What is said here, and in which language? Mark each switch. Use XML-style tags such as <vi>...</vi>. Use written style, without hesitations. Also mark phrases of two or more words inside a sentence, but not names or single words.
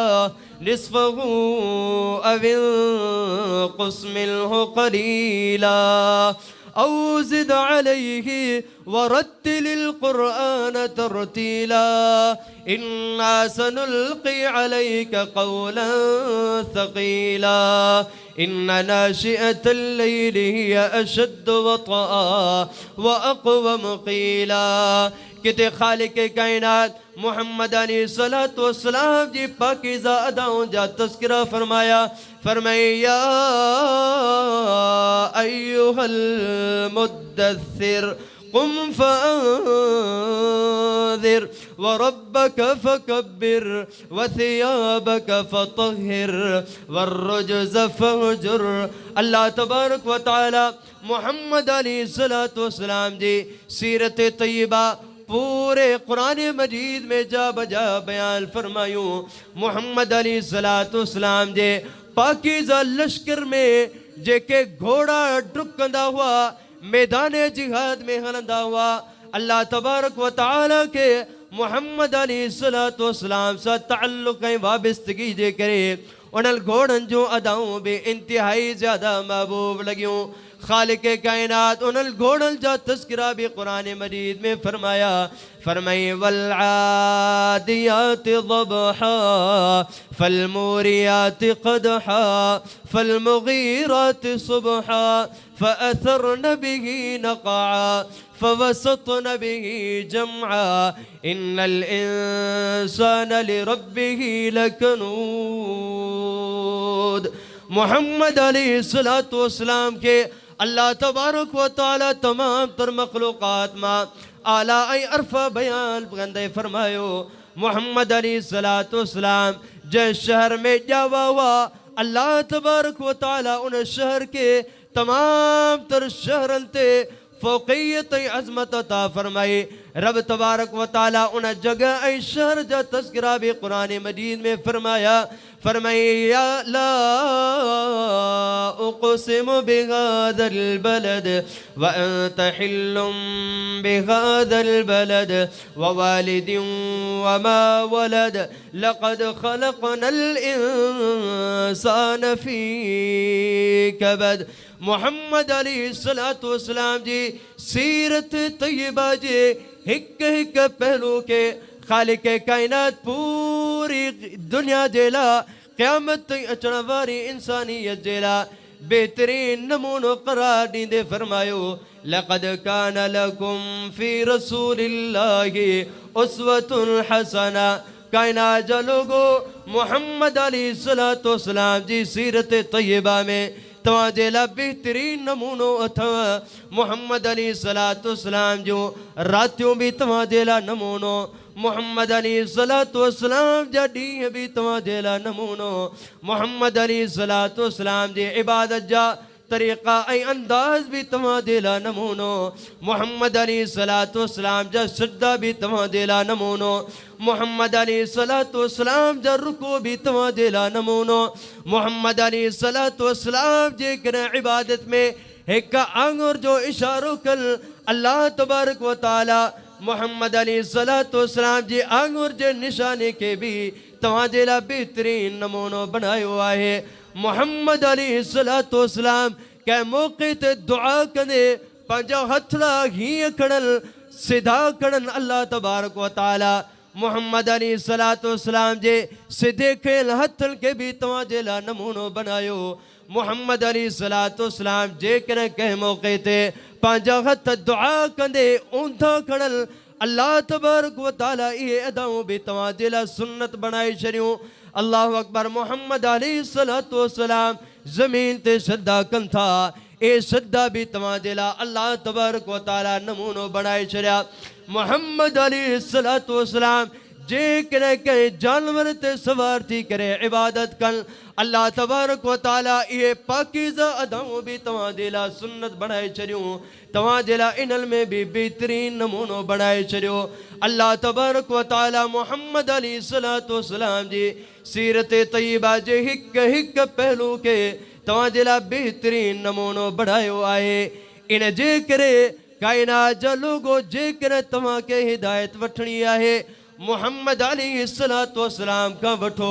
<ar>نصفه أو انقص منه قليلا أو زد عليه ورتل القرآن ترتيلا إنا سنلقي عليك قولا ثقيلا إن ناشئة الليل هي أشد وطئا وأقوم قيلا.</ar> <sd>किथे खालिक़े कायनात मोहम्मद</sd> <ar>عليه الصلاة والسلام</ar> <sd>जी पाकीज़ा अदाओं जा तज़किरा फरमाया।</sd> <ar>फरमाई يا أيها المدثر قم فأنذر وربك فكبر وثيابك فطهر والرجز فاهجر. الله تبارك وتعالى</ar> <sd>मोहम्मद</sd> <ar>عليه الصلاة والسلام</ar> <sd>जी सीरत तय्यबा पूरे कुरान मजीद में जा बजा बयान फरमायूं। मोहम्मद</sd> <ar>عليه الصلاة والسلام</ar> <sd>जे पाकीज़ा लश्कर में जेके घोड़ा डुकंदा हुआ मैदान जिहाद में हलंदा हुआ</sd> <ar>الله تبارك وتعالى</ar> <sd>के मोहम्मद</sd> <ar>عليه الصلاة والسلام</ar> <sd>सां ताल्लुक़ ऐं वाबस्तगी जे करे उन्हनि घोड़नि जूं अदाऊं भी इंतिहाई ज़्यादा महबूब लॻियूं। खालिक कायनात उनल घोड़ल जा तस्करा भी कुरान मजीद में फरमाया।</sd> <ar>फरमाई والعاديات ضبحا فالموريات قدحا فالمغيرات صبحا فأثرن به نقعا فوسطن به جمعا إن الإنسان لربه لكنود.</ar> <sd>मोहम्मद अलैहिस्सलाम के</sd> <ar>الله تبارك وتعالى</ar> <sd>तमाम तर मखलूक़ात मां आला ऐं अरफ़ा बयान कंदे फरमायो मोहम्मद अलैहिस्सलाम जंहिं शहर में ॼावा हुआ</sd> <ar>الله تبارك وتعالى</ar> <sd>उन शहर के तमाम तर शहरन ते फ़ौक़ियत अज़मत अता फरमाई।</sd> <ar>رب تبارك وتعالى</ar> <sd>उन जगह ऐं शहर जा तज़किरा भी कुरान मजीद में फरमाया।</sd> <ar>फरमाई يا لا أقسم بهذا البلد وأنت حل بهذا البلد ووالد وما ولد لقد خلقنا الإنسان في كبد.</ar> <sd>मोहम्मद अलैहिस्सलाम जी सीरत तय्यबा जे हिक हिक पहलू के खालिक कायनात पूरी दुनिया जेला क़यामत अचण वारी इंसानियत जेला बेहतरीन नमूनो करार दींदे फरमायो</sd> <ar>لقد كان لكم في رسول الله أسوة حسنة.</ar> <sd>कायनात जा लोगो मोहम्मद अलैहिस्सलाम जी सीरत तय्यबा में तव्हां जे लाइ बेहतरीन नमूनो अथव। मोहम्मद अलैहिस्सलाम जो रातियों भी तव्हां जे लाइ नमूनो, मोहम्मद अलैहिस्सलाम जा ॾींहं भी तव्हां जे लाइ नमूनो, मोहम्मद अलैहिस्सलाम जे इबादत जा तरीक़ा ऐं अंदाज़ भी तव्हां जे लाइ नमूनो, मोहम्मद अलैहिस्सलाम जा सजदा भी तव्हां जे लाइ नमूनो, मोहम्मद अलैहिस्सलाम जा रुकू भी तव्हां जे लाइ नमूनो, मोहम्मद अलैहिस्सलाम जे कॾहिं इबादत में हिक आंगुर जो इशारो कल</sd> <ar>الله تبارك وتعالى</ar> <sd>मोहम्मद अलैहिस्सलाम जी आंगुर जे निशाने के भी तव्हां जे लाइ बेहतरीन नमूनो बनायो आहे। मोहम्मद अलैहिस्सलाम कंहिं मौक़े ते दुआ कंदे पंहिंजा हथड़ा हीअं खणल सिधा खणन</sd> <ar>الله تبارك وتعالى</ar> <sd>मोहम्मद अलैहिस्सलाम जे सिधे खयल हथन के भी तव्हां जे लाइ नमूनो बनायो। मोहम्मद अलैहिस्सलाम जेकॾहिं कंहिं मौक़े ते पंहिंजा हथ दुआ कंदे ऊंधा खणल</sd> <ar>الله تبارك وتعالى</ar> <sd>इहे अदाऊं भी तव्हां जे लाइ सुन्नत बनाए छॾियूं।</sd> <ar>الله أكبر.</ar> <sd>मोहम्मद अलैहिस्सलाम ज़मीन ते सजदा कनि था, ए सजदा भी तव्हां जे लाइ</sd> <ar>الله تبارك وتعالى</ar> <sd>नमूनो बनाए छॾिया। मोहम्मद अलैहिस्सलाम जेकॾहिं कंहिं जानवर ते सवार थी करे इबादत कनि</sd> <ar>الله تبارك وتعالى</ar> <sd>इहे पाकीज़ा अदाऊं भी तव्हां जे लाइ सुन्नत बनाए छॾियूं। तव्हां जे लाइ इन्हनि में भी बेहतरीन नमूनो बनाए छॾियो।</sd> <ar>الله تبارك وتعالى</ar> <sd>मोहम्मद अलैहिस्सलाम जी सीरत तय्यबा जे हिक हिक पहलू के तव्हां जे लाइ बेहतरीन नमूनो बढ़ायो आहे। इन जे करे कायनात जा लोगो जेकॾहिं तव्हां खे हिदायत वठणी आहे मोहम्मद अलैहिस्सलाम खां वठो।</sd>